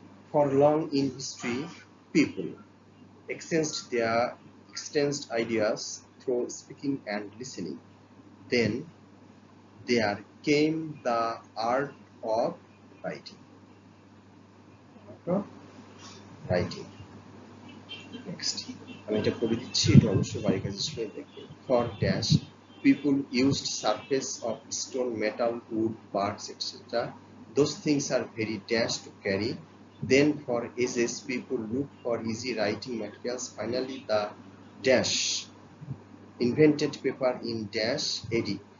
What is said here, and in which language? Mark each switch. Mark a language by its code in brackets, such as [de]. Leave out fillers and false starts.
[en] For long in history, people exchanged ideas through speaking and listening. Then there came the art of writing. [bn] Next, আমি এটা করে দিচ্ছি, এটা অবশ্যই বাড়ির কাছে শুনে দেখবে। [en] For dash, people used surface of stone, metal, wood, barks, etc. Those things are very dash to carry. Then for ages, people looked for easy writing materials. Finally, the dash invented paper in dash AD.